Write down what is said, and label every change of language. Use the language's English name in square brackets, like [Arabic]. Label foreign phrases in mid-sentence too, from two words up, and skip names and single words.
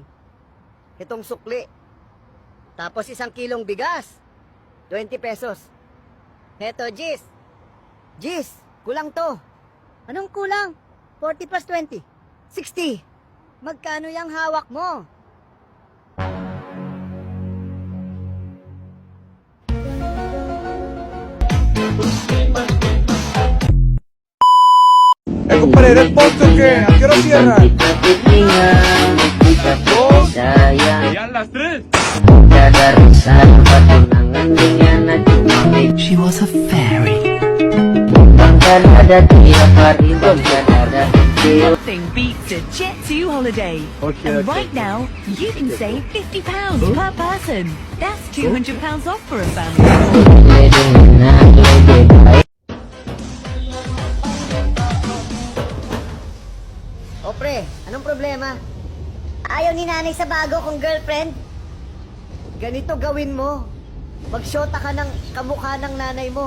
[Filipino] Itong sukli. Tapos 1 kilong bigas. 20 pesos. Heto, Gis. Gis, kulang to. Anong kulang? 40 plus 20. 60. Magkano yung hawak mo? [Spanish] Compadre, ¿el postre qué? ¿A qué hora cierran? Yan, las 3. [English] She was a fairy. Nothing beats a Jet2 holiday. And right now, you can save £50 per person. That's £200 off for a family. [Filipino] O pre, anong problema? Ayaw ni nanay sa bago kong girlfriend? Ganito gawin mo. Magsyota ka ng kamukha ng nanay mo.